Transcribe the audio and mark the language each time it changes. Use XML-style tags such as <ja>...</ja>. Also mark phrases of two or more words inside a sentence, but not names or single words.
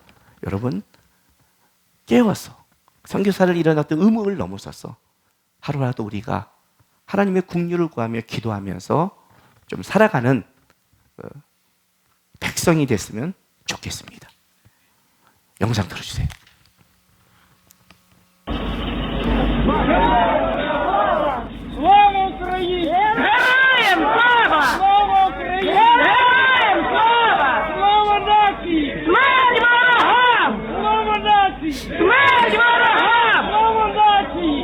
<ko>여러분 깨워서 선교사를 이런 어떤 의무를 넘어서서 하루라도 우리가 하나님의 긍휼을 구하며 기도하면서 좀 살아가는 백성이 됐으면 좋겠습니다. 영상 들어주세요.</ko> <uk>Слава Україні! Героям слава! Слава Україні! Героям слава! Слава нації! Смерть ворогам! Слава нації! Смерть ворогам! Слава нації!</uk>